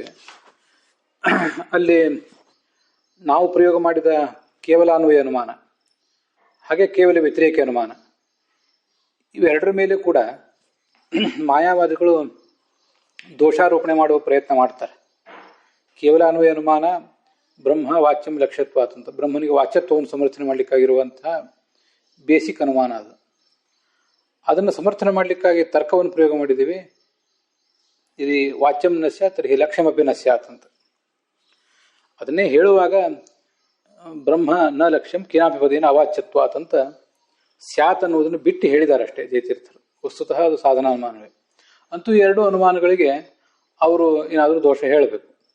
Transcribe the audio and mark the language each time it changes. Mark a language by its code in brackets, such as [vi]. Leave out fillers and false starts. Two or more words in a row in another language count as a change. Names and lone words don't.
[kn] ಅಲ್ಲಿ ನಾವು ಪ್ರಯೋಗ ಮಾಡಿದ ಕೇವಲ ಅನ್ವಯ ಅನುಮಾನ ಹಾಗೆ ಕೇವಲ ವ್ಯತಿರೇಕ ಅನುಮಾನ ಇವೆರಡರ ಮೇಲೆ ಕೂಡ ಮಾಯಾವಾದಿಗಳು ದೋಷಾರೋಪಣೆ ಮಾಡುವ ಪ್ರಯತ್ನ ಮಾಡ್ತಾರೆ. ಕೇವಲ ಅನ್ವಯ ಅನುಮಾನ [sa] ಬ್ರಹ್ಮ ವಾಚ್ಯಂ ಲಕ್ಷ್ಯತ್ವಾತ್ [kn] ಅಂತ ಬ್ರಹ್ಮನಿಗೆ ವಾಚ್ಯತ್ವವನ್ನು ಸಮರ್ಥನೆ ಮಾಡಲಿಕ್ಕಾಗಿರುವಂತಹ ಬೇಸಿಕ್ ಅನುಮಾನ ಅದು. ಅದನ್ನು ಸಮರ್ಥನೆ ಮಾಡಲಿಕ್ಕಾಗಿ ತರ್ಕವನ್ನು ಪ್ರಯೋಗ ಮಾಡಿದ್ದೀವಿ. [sa] ಇದು ವಾಚ್ಯಂ ನ ಸ್ಯಾತ್ ತರ್ಹಿ ಲಕ್ಷ್ಯಮಪಿ ನ ಸ್ಯಾತ್ ಅಂತ. [kn] ಅದನ್ನೇ ಹೇಳುವಾಗ [sa] ಬ್ರಹ್ಮ ನ ಲಕ್ಷ್ಯಂ ಕಿನಾಪಿ ಪದೇನ ಅವಾಚ್ಯತ್ವಾತ್ [kn] ಅಂತ ಸ್ಯಾತ್ ಅನ್ನುವುದನ್ನು ಬಿಟ್ಟು ಹೇಳಿದ್ದಾರೆ ಅಷ್ಟೇ ಜಯತೀರ್ಥರು. ವಸ್ತುತಃ ಅದು ಸಾಧನಾ ಅನುಮಾನವೇ. ಅಂತೂ ಎರಡು ಅನುಮಾನಗಳಿಗೆ ಅವರು ಏನಾದರೂ ದೋಷ ಹೇಳಬೇಕು.